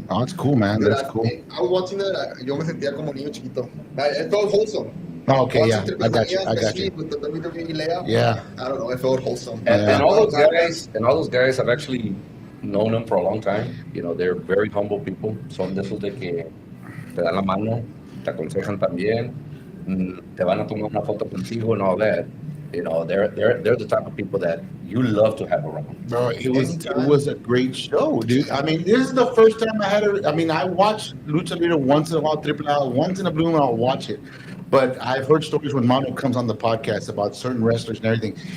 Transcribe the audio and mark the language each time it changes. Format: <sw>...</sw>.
<en>Oh, that's cool, man. That's cool. I was watching that,</en> <es>yo me sentía como niño chiquito.</es> <en>It felt wholesome. Oh, okay, yeah. Watching I got you. especially with the WWE layout. Yeah. I don't know, it felt wholesome. And all those guys have actually known them for a long time. They're very humble people.</en> <es>Son de esos de que te dan la mano, te aconsejan también, te van a tomar una foto contigo</es> <en>and all that. They're the type of people that you love to have around. Bro, it was a great show, dude. I mean, this is the first time I watch Lucha Libre once in a while, Triple A, once in a blue moon, I'll watch it. But I've heard stories when Mano comes on the podcast about certain wrestlers and everything.</en>